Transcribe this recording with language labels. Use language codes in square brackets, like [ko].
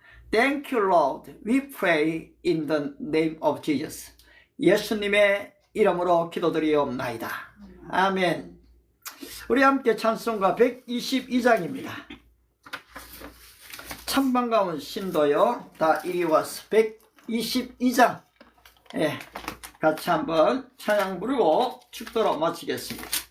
[en] Thank you, Lord. We pray in the name of Jesus. [ko] 예수님의 이름으로 기도드리옵나이다. 아멘. 우리 함께 찬송가 122장입니다. 참 반가운 신도요. 다 이리 와서 122장. 예, 같이 한번 찬양 부르고 축도로 마치겠습니다.